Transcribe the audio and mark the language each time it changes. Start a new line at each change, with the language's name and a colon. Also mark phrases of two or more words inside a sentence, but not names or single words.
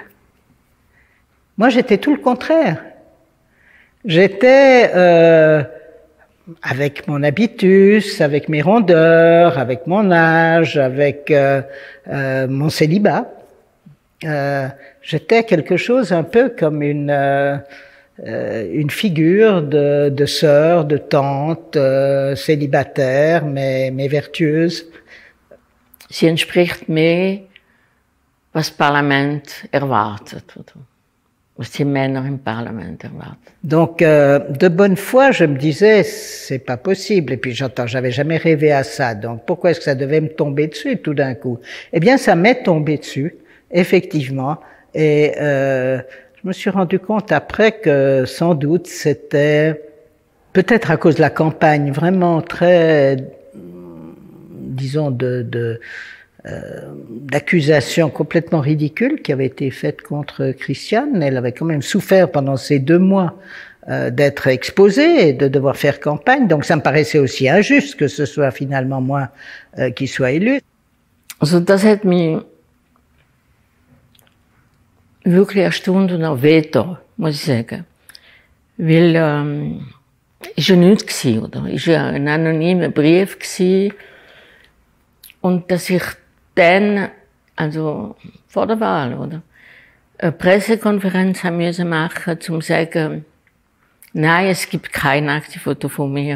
French: Moi, j'étais tout le contraire. J'étais avec mon habitus, avec mes rondeurs, avec mon âge, avec mon célibat. J'étais quelque chose un peu comme une figure de sœur, de tante, célibataire, mais vertueuse.
German: Sie entspricht mehr, was das Parlament erwartet, oder? Was die Männer im Parlament erwarten.
French: Donc, de bonne foi, je me disais, c'est pas possible. Et puis j'avais jamais rêvé à ça. Donc, pourquoi est-ce que ça devait me tomber dessus tout d'un coup? Eh bien, ça m'est tombé dessus, effectivement. Et je me suis rendu compte après que, sans doute, c'était peut-être à cause de la campagne vraiment très, disons, d'accusations complètement ridicules qui avaient été faites contre Christiane. Elle avait quand même souffert pendant ces 2 mois d'être exposée et de devoir faire campagne. Donc ça me paraissait aussi injuste que ce soit finalement moi qui soit élue.
German: Also das hat mich wirklich erstaunt und auch wehgetan, muss ich sagen. Weil ist ja nichts gewesen, oder? Ist ja ein anonymer Brief gewesen. Und dass ich dann, also vor der Wahl, oder, eine Pressekonferenz haben müssen machen, um zu sagen, nein, es gibt kein Aktivfoto von mir.